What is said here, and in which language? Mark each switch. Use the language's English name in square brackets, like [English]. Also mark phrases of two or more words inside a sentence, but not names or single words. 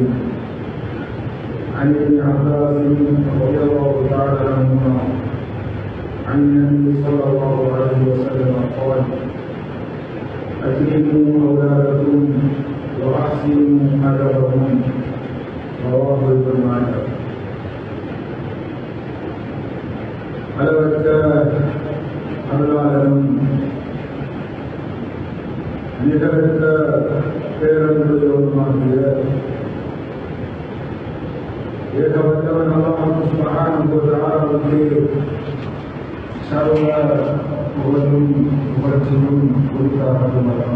[Arabic] عن ابن عباس رضي الله تعالى عنهما عن النبي صلى الله عليه وسلم قال: أكرموا أولادكم وأحسنوا أدبهم. رواه ابن ماجه. [Tamil] அளவற்ற அருளாளரும் நிகழ்ந்த பேரன்புடையவருமாகிய ஏகவல்லவன் அல்லாஹ் [Arabic] سبحانه وتعالى [Tamil] சர்வ புகழும் புகழ்ச்சியும் குறித்தாகும்.